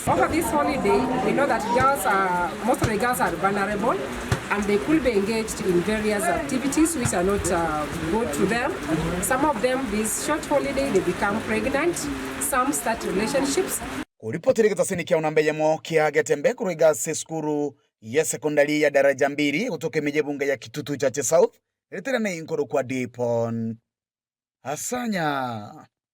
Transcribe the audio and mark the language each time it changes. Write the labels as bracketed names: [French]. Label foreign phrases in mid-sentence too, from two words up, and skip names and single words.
[English] Over this holiday, we know that most of the girls are vulnerable, and they could be engaged in various activities which are not good to them. Some of them, this short holiday, they become pregnant. Some start relationships. [Gusii] Kuripotiri kitasini kia unambeyemo kia Getembe kuruiga seskuru [Swahili] ya sekondari ya daraja mbili [Gusii] kutoke mijebunga ya Kitutu Chache South. Retira na inkoro kwa Dipon. Asanya.